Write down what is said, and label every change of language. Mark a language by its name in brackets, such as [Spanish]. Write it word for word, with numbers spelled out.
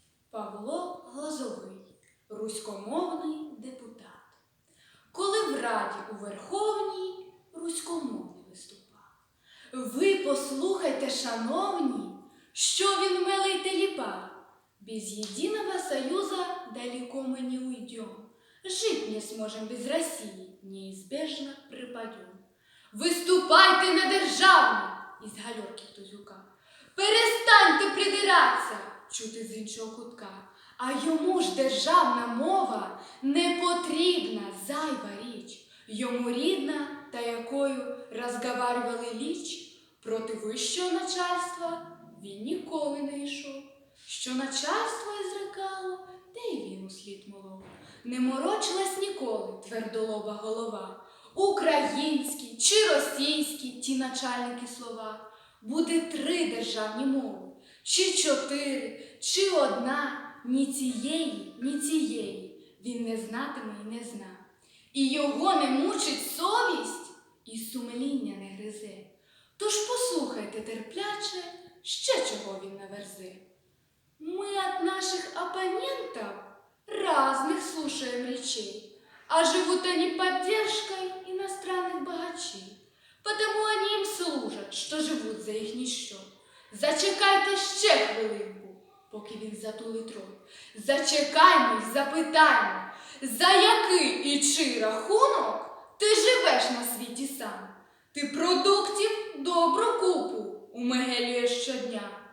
[Ukrainian] Павло Глазовий, руськомовний депутат. Коли в Раді у Верховній руськомовний виступав. Ви послухайте, шановні, що він мелей телепа. [Russian] Без единого союза далеко мы не уйдем. Жить не сможем без России, неизбежно припадем. Выступайте [Ukrainian] на державну, із гальорки Тузюка. Перестаньте придиратися, чути з іншого кутка. А йому ж державна мова не потрібна, зайва річ. Йому рідна, та якою розговарювали ліч. Проти вищого начальства він ніколи не йшов. Що начальство ізрекало, те й він услід молов. Не морочилась ніколи твердолоба голова. Українські чи російські ті начальники слова. Буде три державні мови, чи чотири, чи одна. Ні цієї, ні цієї він не знатиме і не зна. І його не мучить совість, і сумління не гризе. Тож послухайте терпляче, ще чого він наверзе. [Russian] Мы от наших оппонентов разных слушаем речей, а живут они поддержкой иностранных богачей. Потому они им служат, что живут за їхній счет. [Ukrainian] Зачекайте ще хвилинку, поки він затулить рот. Зачекаймо й запитаймо, за який і чий рахунок ти живеш на світі сам. Ти продуктів добру купу умигелюєш щодня.